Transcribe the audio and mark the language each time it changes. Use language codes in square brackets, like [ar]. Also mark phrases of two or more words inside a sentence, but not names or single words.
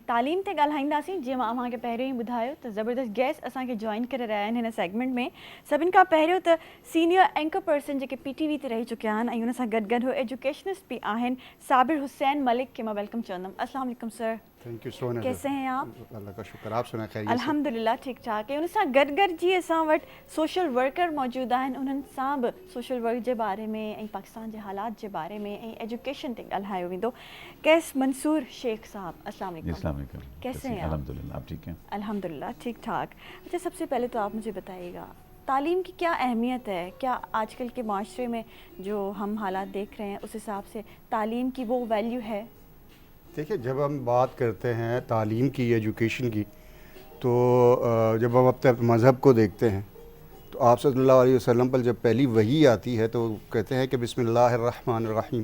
[sd] तालीम ते ॻाल्हाईंदासीं जीअं मां अव्हांखे पहिरियों ई ॿुधायो त ज़बरदस्त गेस्ट असांखे जॉइन करे रहिया आहिनि हिन सेगमेंट में सभिनि खां पहिरियों त [en] senior anchor person [sd] जेके PTV ते रही चुकिया आहिनि ऐं हुन सां गॾु गॾु एजुकेशनिस्ट बि आहिनि साबिर हुसैन मलिक खे मां वेलकम चवंदमि [ar] السلام علیکم [sd] सर [en] thank you सोना [ur] کیسے ہیں آپ اللہ کا شکر آپ سنا خیریت [sd] अल्हम्दुलिल्लाह ठीक ठाक ऐं हुन सां गॾु गॾु जीअं असां वटि [en] social worker [sd] मौजूदु आहिनि उन्हनि सां बि [en] social work [sd] जे बारे में ऐं पाकिस्तान जे हालात जे बारे में ऐं एजुकेशन ते ॻाल्हायो वेंदो कैस मंसूर शेख साहब [ar] السلام علیکم [ur] کیسے ہیں الحمدللہ آپ ٹھیک ہیں الحمدللہ ٹھیک ٹھاک اچھا سب سے پہلے تو آپ مجھے بتائیے گا تعلیم کی کیا اہمیت ہے کیا آجکل کے معاشرے میں جو ہم حالات دیکھ رہے ہیں اس حساب سے تعلیم کی وہ ویلیو ہے دیکھیے جب ہم بات کرتے ہیں تعلیم کی ایجوکیشن کی تو جب ہم اپنے مذہب کو دیکھتے ہیں تو آپ [ar] صلی اللہ علیہ وسلم [ur] پر جب پہلی وحی آتی ہے تو کہتے ہیں کہ بسم اللہ الرحمن الرحیم